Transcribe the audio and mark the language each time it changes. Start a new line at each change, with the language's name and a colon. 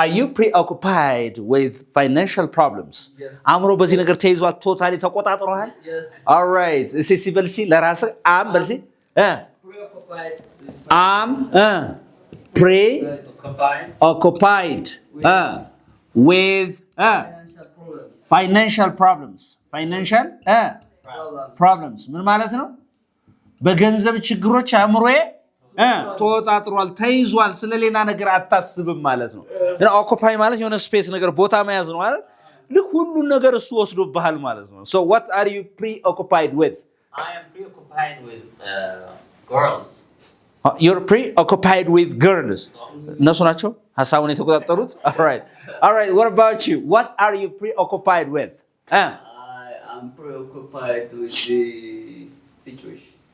English: are you preoccupied with financial problems Yes.
Amharic: አእምሮ በዚህ ነገር ተይዟል ቶታሊ ተቆጣጥሮሃል
English: Yes. all right
Amharic: እስቲ በልሲ ለራስህ አም በልሲ
English: Preoccupied am preoccupied Occupied. with financial problems. financial problems financial problems
Amharic: ምን ማለት ነው በገንዘብ ችግሮች አእምሮዬ ተወጣጥሯል ተይዟል ስለሌላ ነገር አታስብም ማለት ነው ኦኩፓይ ማለት የሆነ ስፔስ ነገር ቦታ መያዝ ነው አይደል ልክ ሁሉ ነገር እሱ ወስዶብሃል ማለት ነው
English: so what are you preoccupied with I am preoccupied with girls. you're preoccupied with girls
Amharic: እነሱ ናቸው ሐሳቡን የተቆጣጠሩት
English: all right what about you what are you preoccupied with I am preoccupied with the situation.